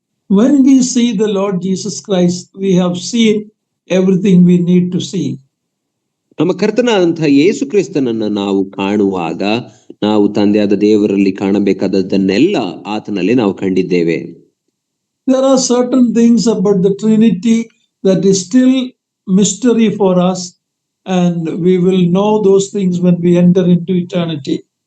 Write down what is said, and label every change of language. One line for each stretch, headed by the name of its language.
English: When we see the Lord Jesus Christ, we have seen everything we need to see.
Kannada: ನಮ್ಮ ಕರ್ತನಾದಂತಹ ಯೇಸು ಕ್ರಿಸ್ತನನ್ನ ನಾವು ಕಾಣುವಾಗ ನಾವು ತಂದೆಯಾದ ದೇವರಲ್ಲಿ ಕಾಣಬೇಕಾದದ್ದನ್ನೆಲ್ಲ ಆತನಲ್ಲಿ ನಾವು ಕಂಡಿದ್ದೇವೆ.
English: There are certain things about the Trinity that is still mystery for us, and we will know those things when we enter into eternity.